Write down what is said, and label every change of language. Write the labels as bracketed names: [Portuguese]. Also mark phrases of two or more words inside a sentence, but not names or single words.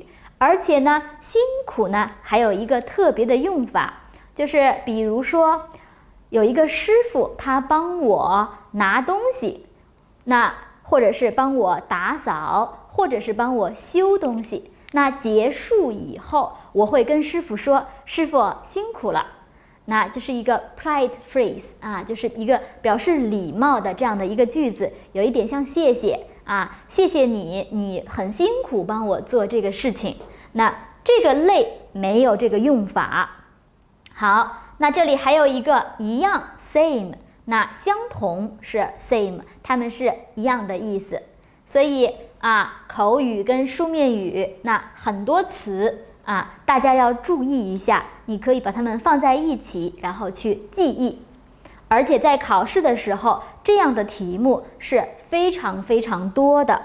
[Chinese] 而且呢，辛苦呢還有一個特別的用法，就是比如說有一個師傅，他幫我拿東西，那或者是幫我打掃，或者是幫我修東西。那結束以後，我會跟師傅說：“師傅辛苦了。” 那這是一個 [English] polite phrase [Chinese] 啊，就是一個表示禮貌的這樣的一個句子，有一點像謝謝。啊，謝謝你，你很辛苦幫我做這個事情。那這個累沒有這個用法。好，那這裡還有一個一樣 same，那相同是 same， 它們是一樣的意思。所以啊，口語跟書面語那很多詞啊，大家要注意一下，你可以把它們放在一起，然後去記憶。而且在考試的時候，這樣的題目是非常非常多的。